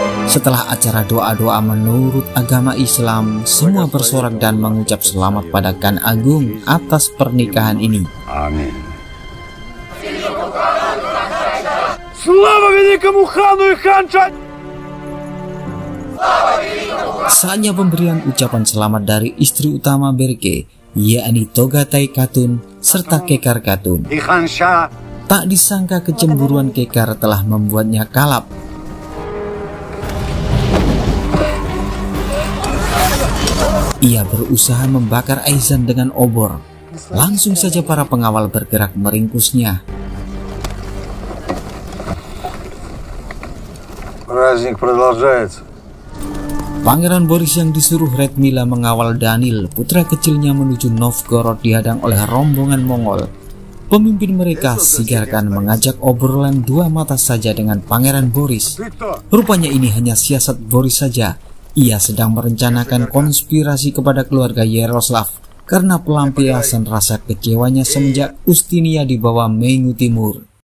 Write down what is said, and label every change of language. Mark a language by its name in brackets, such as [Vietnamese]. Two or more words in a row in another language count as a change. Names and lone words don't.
[Indonesian] Setelah acara doa-doa menurut agama Islam, semua bersorak dan mengucap selamat pada Khan Agung atas pernikahan ini. Amin. [Russian] Слава великому хану и ханша! [Indonesian] Saatnya pemberian ucapan selamat dari istri utama Berke, yakni Togatai Khatun serta Kekar Khatun. Tak disangka kecemburuan Kekar telah membuatnya kalap. Ia berusaha membakar Aizan dengan obor. Langsung saja para pengawal bergerak meringkusnya. [Russian] Праздник продолжается. [Indonesian] Pangeran Boris yang disuruh Redmila mengawal Danil, putra kecilnya, menuju Novgorod dihadang oleh rombongan Mongol. Pemimpin mereka, Sigar Khan, mengajak obrolan dua mata saja dengan Pangeran Boris. Rupanya ini hanya siasat Boris saja. Ia sedang merencanakan konspirasi kepada keluarga Yaroslav karena pelampiasan rasa kecewanya semenjak Ustinia dibawa Menghu Timur.